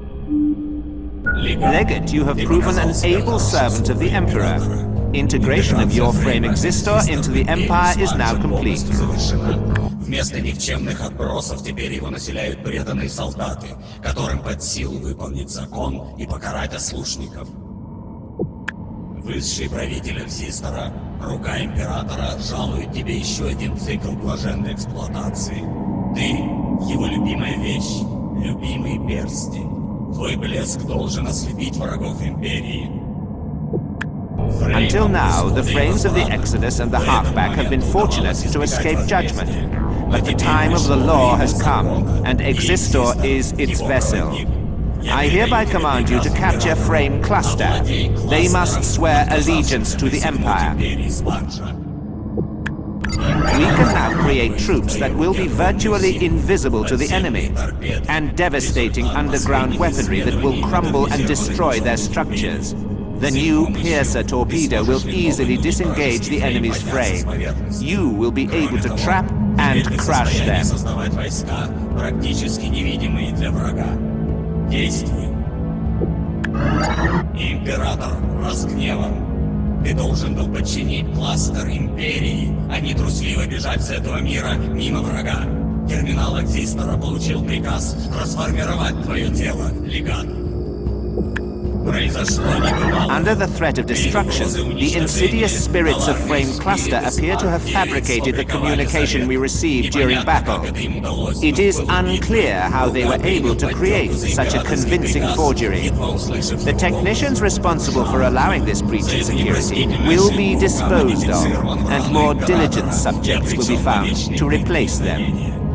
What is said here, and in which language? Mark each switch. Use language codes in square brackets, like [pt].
[en] Legate, you have proven an able servant of the Emperor. Integration of your frame existor into the Empire is now complete. [ru] Вместо никчемных отбросов теперь его населяют преданные солдаты, которым под силу выполнить закон и покарать ослушников. Высший правитель Экзистора, рука императора, жалует тебе еще один цикл блаженной эксплуатации. Ты — его любимая вещь, любимый перстень. Твой блеск должен ослепить врагов империи. [en] Until now, the frames of the Exodus and the Harkback have been fortunate to escape judgment. But the time of the law has come, and Existor is its vessel. I hereby command you to capture Frame Cluster. They must swear allegiance to the Empire. We can now create troops that will be virtually invisible to the enemy, and devastating underground weaponry that will crumble and destroy their structures. The new Piercer torpedo will easily disengage the enemy's frame. You will be able to trap and crush them. [ru] Создавать войска, практически невидимые для врага. Действуй. Император разгневан. Ты должен был подчинить кластер Империи, а не трусливо бежать с этого мира мимо врага. Терминал Экзистора получил приказ расформировать твое тело, легат. [en] Under the threat of destruction, the insidious spirits of Frame Cluster appear to have fabricated the communication we received during battle. It is unclear how they were able to create such a convincing forgery. The technicians responsible for allowing this breach in security will be disposed of, and more diligent subjects will be found to replace them.